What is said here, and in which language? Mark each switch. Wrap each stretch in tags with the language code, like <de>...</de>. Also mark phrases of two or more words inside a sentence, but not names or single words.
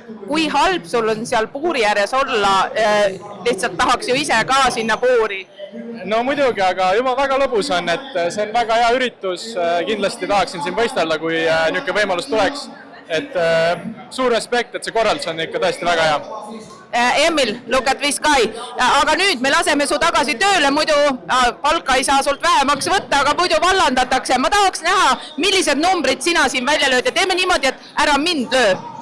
<et>Kui halb sul on seal puuri ääres olla? Lihtsalt tahaks ju ise ka sinna puuri. No muidugi, aga juba väga lõbus on, et see on väga hea üritus. Kindlasti tahaksin siin võistelda, kui niisugune võimalus tuleks. Et suur respekt, et see korraldus on ikka tõesti väga hea. Emil,</et> <en>look at this guy.</en> <et>Aga nüüd me laseme su tagasi tööle, muidu palka ei saa sult vähemaks võtta, aga muidu vallandatakse. Ma tahaks näha, millised numbrid sina siin välja lööd ja teeme niimoodi, et ära mind löö.</et>